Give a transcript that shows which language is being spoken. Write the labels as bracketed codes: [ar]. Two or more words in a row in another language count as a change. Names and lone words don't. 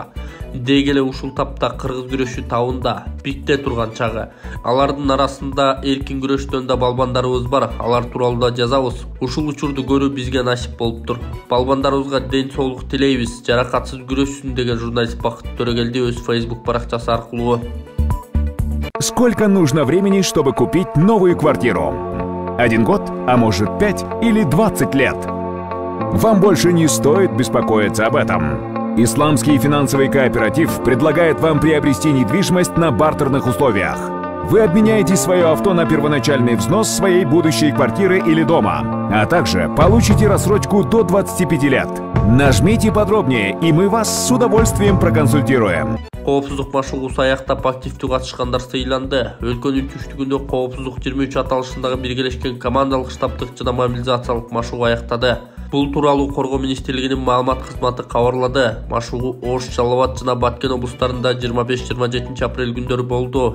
[ky] Деги эле ушул тапта кыргыз күрөшү табында, пикте турган чагы. Алардын арасында эркин күрөштөн да балбандарыбыз бар. Алар тууралуу да жазабыз. Ушул учурду көрүү бизге насип болуптур. Балбандарыбызга ден соолук тилейбиз. Жаракатсыз күрөшсүн деген журналист Бакыт Төрөгелди өз Facebook баракчасы аркылуу. [ru] Сколько нужно времени, чтобы купить новую квартиру? 1 год, а может 5 или 20 лет? Вам больше не стоит беспокоиться об этом. Исламский финансовый кооператив предлагает вам приобрести недвижимость на бартерных условиях. Вы обменяете свое авто на первоначальный взнос своей будущей квартиры или дома, а также получите рассрочку до 25 лет. Нажмите подробнее, и мы вас с удовольствием проконсультируем. [ky] Коопсуздук машыгуусу аяктап активдүү катышкандар сыйланды. Өлкөнүн түштүгүндө коопсуздук 23 аталышындагы биргелешкен командалык штабтык жана мобилизациялык машыгуу аяктады. Бул тууралуу Коргоо министрлигинин маалымат кызматы кабарлады. Машыгуу Ош, Жалал-Абад жана Баткен облустарында 25-27 апрель күндөрү болду.